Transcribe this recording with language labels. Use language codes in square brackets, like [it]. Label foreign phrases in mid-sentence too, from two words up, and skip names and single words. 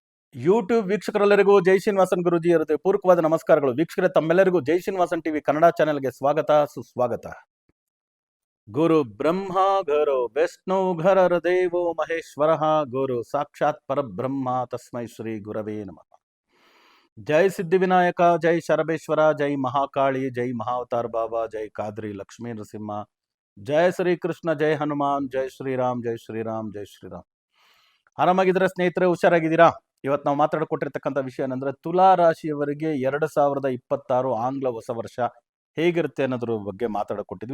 [kn] ಯೂಟ್ಯೂಬ್ ವೀಕ್ಷಕರೆಲ್ಲರಿಗೂ ಜೈ ಶ್ರೀನಿವಾಸನ್ ಗುರುಜಿ ಇರುತ್ತೆ ಪೂರ್ವಕವಾದ ನಮಸ್ಕಾರಗಳು. ವೀಕ್ಷಕರೇ, ತಮ್ಮೆಲ್ಲರಿಗೂ ಜೈ ಶ್ರೀನಿವಾಸನ್ ಟಿವಿ ಕನ್ನಡ ಚಾನೆಲ್ಗೆ ಸ್ವಾಗತ ಸುಸ್ವಾಗತ. [sa] ಗುರು ಬ್ರಹ್ಮ ಗುರು ವಿಷ್ಣು ಘರರ ದೇವೋ ಮಹೇಶ್ವರ ಗುರು ಸಾಕ್ಷಾತ್ ಪರಬ್ರಹ್ಮ ತಸ್ಮೈ ಶ್ರೀ ಗುರವೇ ನಮಃ. [kn] ಜೈ ಸಿದ್ಧಿವಿನಾಯಕ, ಜೈ ಶರಬೇಶ್ವರ, ಜೈ ಮಹಾಕಾಳಿ, ಜೈ ಮಹಾವತಾರ್ ಬಾಬಾ, ಜೈ ಕಾದ್ರಿ ಲಕ್ಷ್ಮೀ ನರಸಿಂಹ, ಜೈ ಶ್ರೀ ಕೃಷ್ಣ, ಜೈ ಹನುಮಾನ್, ಜೈ ಶ್ರೀರಾಮ್, ಜೈ ಶ್ರೀರಾಮ್, ಜೈ ಶ್ರೀರಾಮ್. ಆರಾಮಾಗಿದ್ದೀರಾ ಸ್ನೇಹಿತರೆ? ಹುಷಾರಾಗಿದ್ದೀರಾ? ಇವತ್ತು ನಾವು ಮಾತಾಡಿಕೊಟ್ಟಿರ್ತಕ್ಕಂಥ ವಿಷಯ ಏನಂದ್ರೆ, ತುಲಾ ರಾಶಿಯವರಿಗೆ 2026 ಆಂಗ್ಲ ಹೊಸ ವರ್ಷ ಹೇಗಿರುತ್ತೆ ಅನ್ನೋದ್ರ ಬಗ್ಗೆ ಮಾತಾಡಿಕೊಟ್ಟಿದ್ವಿ.